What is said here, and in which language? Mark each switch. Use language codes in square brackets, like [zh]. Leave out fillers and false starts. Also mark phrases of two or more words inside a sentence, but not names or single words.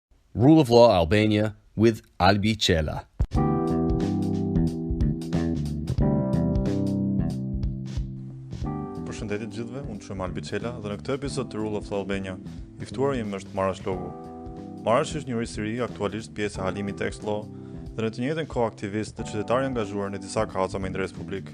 [en] Rule of Law Albania with Albi Qela. [sq] Përshëndetje të gjithëve, unë quhem Albi Qela dhe në këtë episod të Rule of Law Albania, i ftuari im është Marash Logu. Marash është një jurist i ri, aktualisht pjesë e Halimi Tax Law dhe në të njëjtën kohë aktivist dhe qytetar i angazhuar në disa kauza me interes publik.